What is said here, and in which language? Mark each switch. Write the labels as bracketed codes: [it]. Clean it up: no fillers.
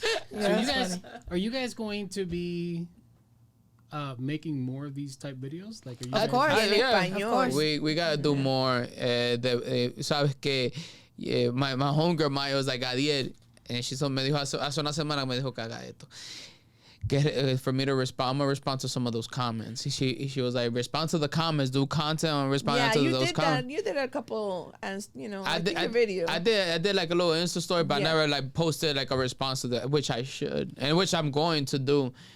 [en] So are you guys going to be making more of these type videos? Like, are you Of course. Of course. We gotta do more. [es] Sabes que my homegirl Maya was like, Gadiel, and she me dijo hace una semana, me dijo que haga esto. [en] For me to respond, I'm gonna respond to some of those comments. She was like, respond to the comments, do content on responding to those comments. You did a couple, and I did a video. I did like a little Insta story, but I never like posted like a response to that, which I should, and which I'm going to do.